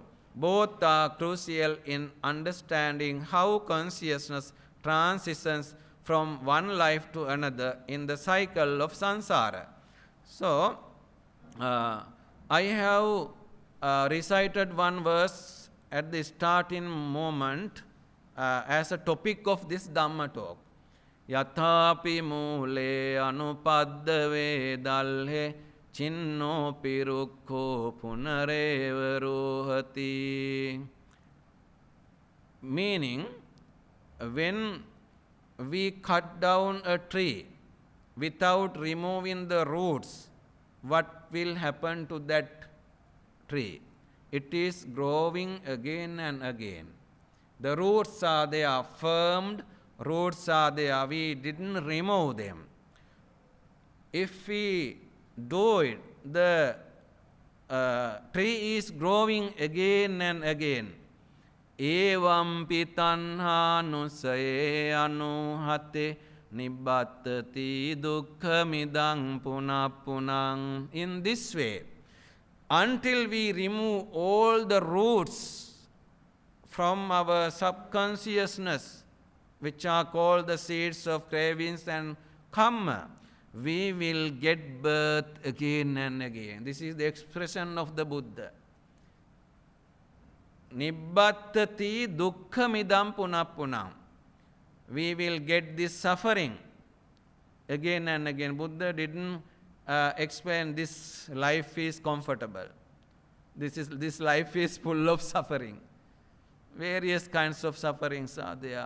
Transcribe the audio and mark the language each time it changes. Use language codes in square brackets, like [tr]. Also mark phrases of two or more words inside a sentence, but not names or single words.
[en] Both are crucial in understanding how consciousness transitions from one life to another in the cycle of samsara. So, I have recited one verse at the starting moment as a topic of this Dhamma talk. [pi] Yathapi mule anupadda vedalhe chinno pirukho punareva rohati. [en] Meaning, when we cut down a tree without removing the roots, what will happen to that tree? It is growing again and again. The roots are there, firmed roots are there, we didn't remove them. If we do it, the tree is growing again and again. [pi] Evampi tanhanusaye anuhate nibbattati dukkhamidang punapunang. [en] In this way, until we remove all the roots from our subconsciousness, which are called the seeds of cravings and karma, we will get birth again and again. This is the expression of the Buddha. [pi] Nibbattati dukkhamidam punapunam. [en] We will get this suffering again and again. Buddha didn't explain this life is comfortable. This life is full of suffering. Various kinds of sufferings are there.